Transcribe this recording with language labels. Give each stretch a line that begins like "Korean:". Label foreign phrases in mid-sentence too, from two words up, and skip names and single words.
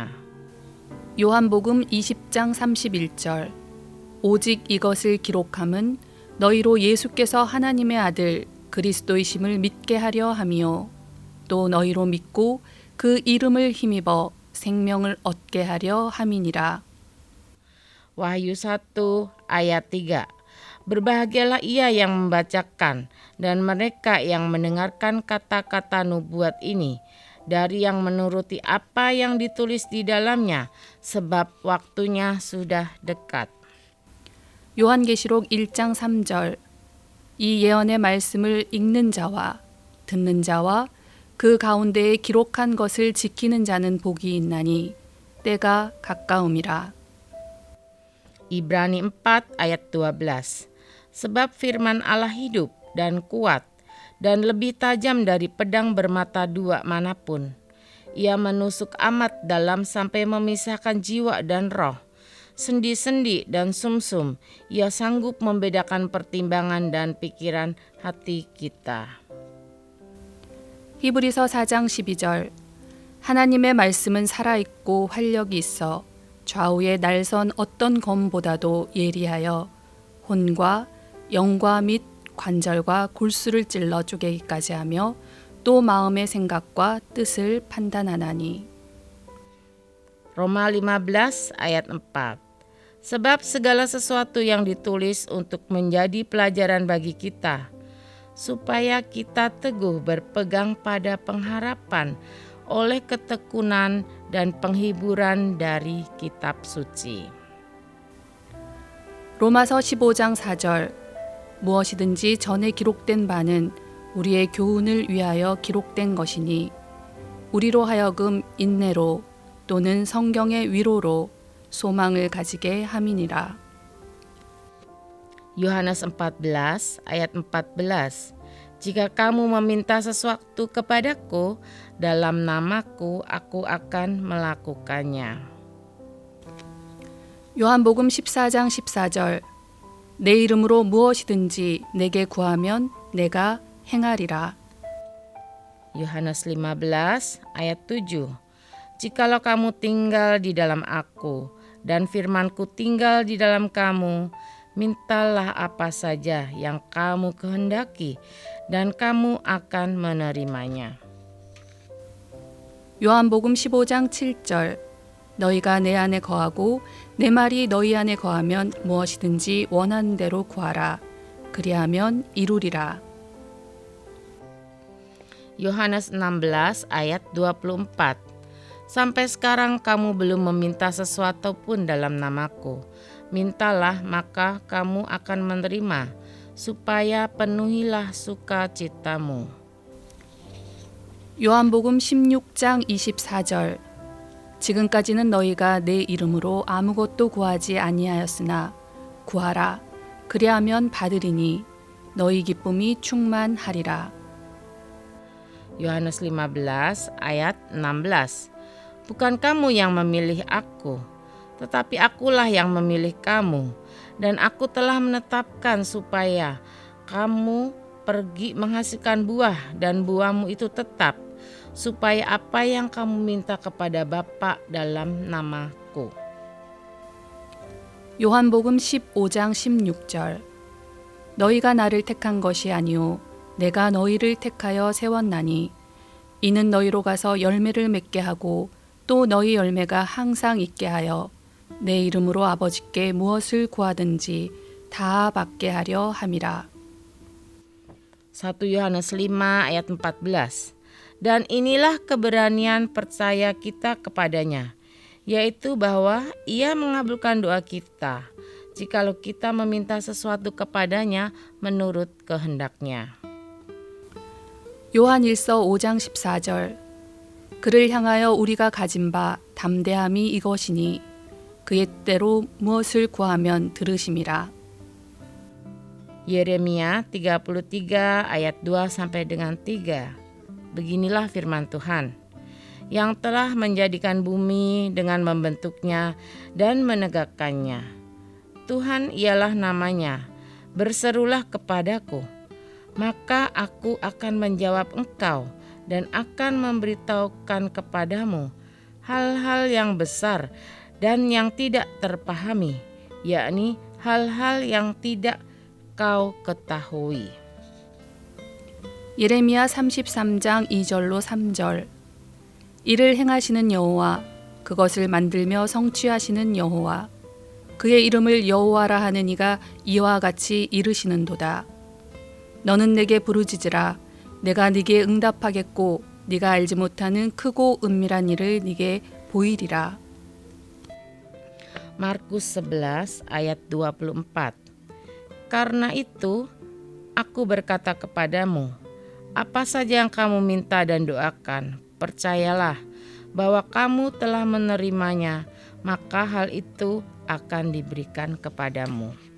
Korean: 요한복음 20장 31절. 오직 이것을 기록함은 너희로 예수께서 하나님의 아들 그리스도이심을 믿게 하려 함이요 또 너희로 믿고 그 이름을 힘입어 생명을 얻게 하려 함이니라.
Indonesian: Wahyu 1 ayat 3. Berbahagialah ia yang membacakan dan mereka yang mendengarkan kata-kata nubuat ini, dari yang menuruti apa yang ditulis di dalamnya, sebab waktunya sudah dekat.
Korean: 요한계시록 1장 3절. 이 예언의 말씀을 읽는 자와 듣는 자와 그 가운데에 기록한 것을 지키는 자는 복이 있나니 때가 가까움이라.
Indonesian: Ibrani 4 ayat 12. Sebab firman Allah hidup dan kuat dan lebih tajam dari pedang bermata dua manapun. Ia menusuk amat dalam sampai memisahkan jiwa dan roh, sendi-sendi dan sumsum. Ia sanggup membedakan pertimbangan dan pikiran hati kita.
Korean: 히브리서 4장 12절. 하나님의 말씀은 살아있고 활력이 있어 좌우에 날선 어떤 검보다도 예리하여 혼과 영과 및 관절과 골수를 찔러 쪼개기까지 하며 또 maum의 생각과 뜻을 판단하나니.
Indonesian: Roma 15 ayat 4. Sebab segala sesuatu yang ditulis untuk menjadi pelajaran bagi kita, supaya kita teguh berpegang pada pengharapan oleh ketekunan dan penghiburan dari kitab suci.
Korean: 로마서 15장 4절. 무엇이든지 전에 기록된 바는 우리의 교훈을 위하여 기록된 것이니 우리로 하여금 인내로 또는 성경의 위로로 소망을 가지게 함이니라.
Indonesian: Yohanes 14 ayat 14. Jika kamu meminta sesuatu kepadaku dalam namaku, aku akan melakukannya.
Korean: 요한복음 14장 14절. 내 이름으로 무엇이든지 내게 구하면 내가 행하리라.
Indonesian: Yohanes 15 ayat 7. Jikalau kamu tinggal di dalam aku dan firmanku tinggal di dalam kamu, mintalah apa saja yang kamu kehendaki dan kamu akan menerimanya.
Korean: 요한복음 15장 7절. 너희가 내 안에 거하고 내 말이 너희 안에 거하면 무엇이든지 원하는 대로 구하라. 그리하면 이루리라.
Indonesian: Yohanes 16 ayat 24. Sampai sekarang kamu belum meminta sesuatu pun dalam namaku. Mintalah maka kamu akan menerima, supaya penuhilah sukacitamu.
Korean: 요한복음 16장 24절. 지금까지는 너희가 내 이름으로 아무것도 구하지 아니하였으나 구하라. 그리하면 받으리니 너희 기쁨이 충만하리라.
Indonesian: Yohanes 15 ayat 16. Bukan kamu yang memilih aku, tetapi akulah yang memilih kamu, dan aku telah menetapkan supaya kamu pergi menghasilkan buah dan buahmu itu tetap, supaya apa yang kamu minta kepada Bapa dalam namaku.
Korean: 요한복음 15장 16절. 너희가 나를 택한 것이 아니오 내가 너희를 택하여 세웠나니 이는 너희로 가서 열매를 맺게 하고 또 너희 열매가 항상 있게 하여 내 이름으로 아버지께 무엇을 구하든지 다 받게 하려 함이라.
Indonesian: 1 Yohanes 5 ayat 14. Dan inilah keberanian percaya kita kepadanya, yaitu bahwa Ia mengabulkan doa kita, jikalau kita meminta sesuatu kepadanya menurut kehendaknya.
Korean: 요한일서 5장 14절. 그를 향하여 우리가 가진 바 담대함이 이것이니 그의 때로 무엇을 구하면 들으심이라.
Indonesian: Yeremia 33 ayat 2 sampai dengan 3. Beginilah firman Tuhan. yang telah menjadikan bumi dengan membentuknya dan menegakkannya. Tuhan ialah namanya. Berserulah kepadaku, maka aku akan menjawab engkau dan akan memberitahukan kepadamu hal-hal yang besar dan yang tidak terpahami, yakni hal-hal yang tidak kau ketahui.
Korean: 예레미야 33장 2절로 3절. 이를 행하시는 여호와, 그것을 만들며 성취하시는 여호와, 그의 이름을 여호와라 하는 이가 이와 같이 이르시는도다. 너는 내게 부르짖으라. 내가 네게 응답하겠고 네가 알지 못하는 크고 은밀한 일을 네게 보이리라.
Indonesian: Markus 11 ayat 24. Karena itu, aku berkata kepadamu, apa saja yang kamu minta dan doakan, percayalah bahwa kamu telah menerimanya, maka hal itu akan diberikan kepadamu.